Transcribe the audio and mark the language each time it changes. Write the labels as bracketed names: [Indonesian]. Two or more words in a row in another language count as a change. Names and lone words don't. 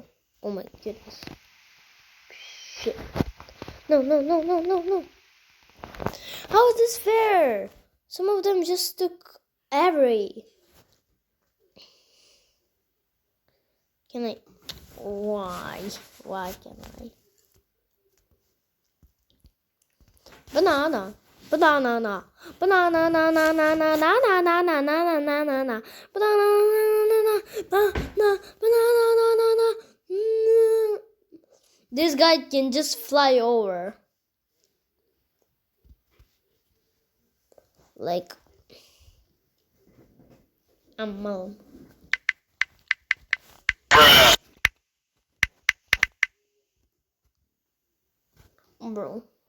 [English] Oh my goodness. Shit. No. How is this fair? Some of them just took every. Can I? Why? Why can't I? Banana. Banana na. Banana na na na na na na na na na na na na na. Banana na na na banana na na. This guy can just fly over. Like a mom. Bro.